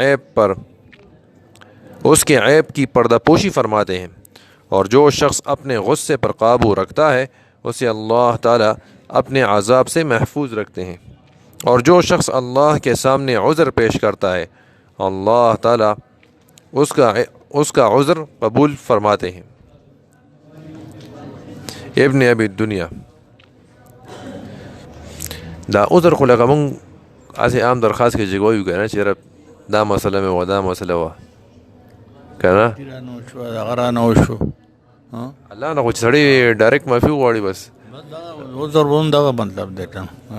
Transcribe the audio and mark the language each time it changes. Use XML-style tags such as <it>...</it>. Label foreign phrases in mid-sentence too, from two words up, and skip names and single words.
<ur>کے عیب کی پردہ پوشی فرماتے ہیں، اور جو شخص اپنے غصے پر قابو رکھتا ہے اسے اللہ تعالیٰ اپنے عذاب سے محفوظ رکھتے ہیں، اور جو شخص اللہ کے سامنے عذر پیش کرتا ہے اللہ تعالیٰ اس کا عذر قبول فرماتے ہیں۔ ابن ابی الدنیا۔</ur> <ps>دا عذر خو لکه مونږ هسې عام درخواست کې چې وایو که نه چې یاره دا مسله مې وه دا مسله وه که نه رانه وشوه دغه رانه وشو الله نه خو چې سړی ډایرکټ معافي غواړي بس عذر به هم دغه مطلب دی که نه.</ps>